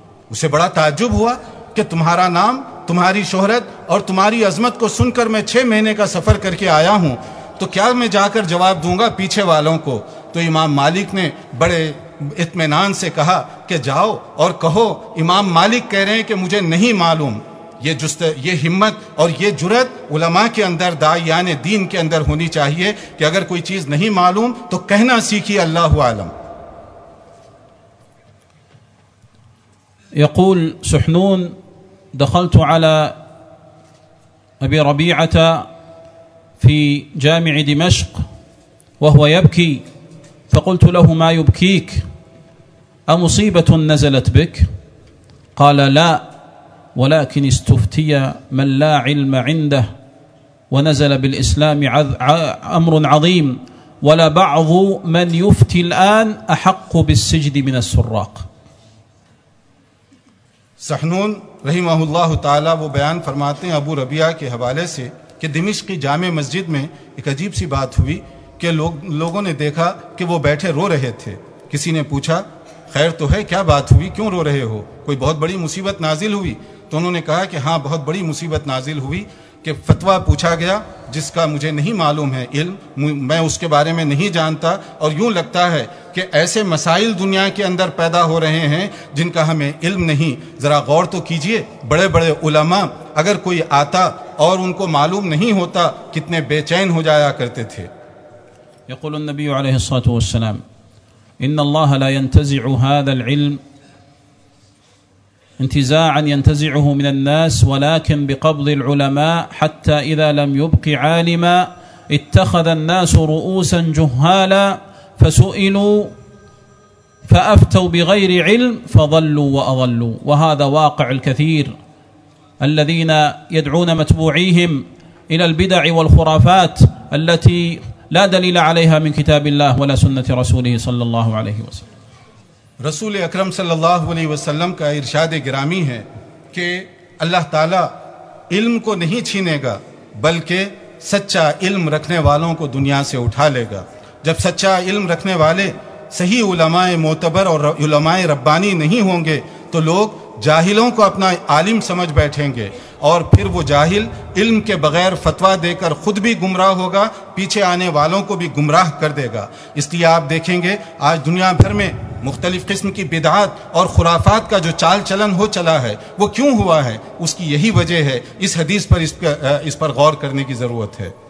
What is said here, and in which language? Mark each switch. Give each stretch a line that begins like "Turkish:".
Urdu: اسے بڑا تعجب ہوا کہ تمہارا نام، تمہاری شہرت اور تمہاری عظمت کو سن کر میں 6 مہینے کا سفر کر کے آیا ہوں، تو کیا میں جا کر جواب دوں گا پیچھے والوں کو؟ تو امام مالک نے بڑے اطمینان سے کہا کہ جاؤ اور کہو امام مالک کہہ رہے ہیں کہ مجھے نہیں معلوم. یہ ہمت اور یہ جرأت علماء کے اندر، داعیان دین کے اندر ہونی چاہیے کہ اگر کوئی چیز نہیں معلوم تو کہنا سیکھی
Arabic: اللہ عالم. يقول سحنون دخلت على أبي ربيعة في جامع دمشق وهو يبكي، فقلت له ما يبكيك؟ أمصيبة نزلت بك؟ قال لا، ولكن استفتي من لا علم عنده ونزل بالإسلام أمر عظيم، ولا بعض من يفتي الآن أحق بالسجد من السراق.
Urdu: سحنون رحمہ اللہ تعالیٰ وہ بیان فرماتے ہیں ابو ربیعہ کے حوالے سے کہ دمشق کی جامع مسجد میں ایک عجیب سی بات ہوئی کہ لوگوں نے دیکھا کہ وہ بیٹھے رو رہے تھے. کسی نے پوچھا خیر تو ہے، کیا بات ہوئی، کیوں رو رہے ہو، کوئی بہت بڑی مصیبت نازل ہوئی؟ تو انہوں نے کہا کہ ہاں بہت بڑی مصیبت نازل ہوئی کہ فتویٰ پوچھا گیا جس کا مجھے نہیں معلوم ہے علم، میں اس کے بارے میں نہیں جانتا، اور یوں لگتا ہے کہ ایسے مسائل دنیا کے اندر پیدا ہو رہے ہیں جن کا ہمیں علم نہیں. ذرا غور تو کیجئے، بڑے بڑے علماء اگر کوئی آتا اور ان کو معلوم نہیں ہوتا کتنے بے چین ہو جایا کرتے تھے.
Arabic: یقول النبی علیہ الصلاۃ والسلام ان اللہ لا ينتزع هذا العلم انتزاعا ينتزعه من الناس، ولكن بقبض العلماء، حتى إذا لم يبق عالما اتخذ الناس رؤوسا جهالا، فسئلوا فأفتوا بغير علم فضلوا وأضلوا. وهذا واقع الكثير الذين يدعون متبوعيهم إلى البدع والخرافات التي لا دليل عليها من كتاب الله ولا سنة رسوله صلى الله عليه وسلم.
Urdu: رسول اکرم صلی اللہ علیہ وسلم کا ارشاد گرامی ہے کہ اللہ تعالیٰ علم کو نہیں چھینے گا بلکہ سچا علم رکھنے والوں کو دنیا سے اٹھا لے گا. جب سچا علم رکھنے والے صحیح علماء معتبر اور علماء ربانی نہیں ہوں گے تو لوگ جاہلوں کو اپنا عالم سمجھ بیٹھیں گے اور پھر وہ جاہل علم کے بغیر فتویٰ دے کر خود بھی گمراہ ہوگا پیچھے آنے والوں کو بھی گمراہ کر دے گا اس لیے آپ دیکھیں گے آج دنیا بھر میں مختلف قسم کی بدعات اور خرافات کا جو چال چلن ہو چلا ہے وہ کیوں ہوا ہے اس کی یہی وجہ ہے اس حدیث پر اس پر غور کرنے کی ضرورت ہے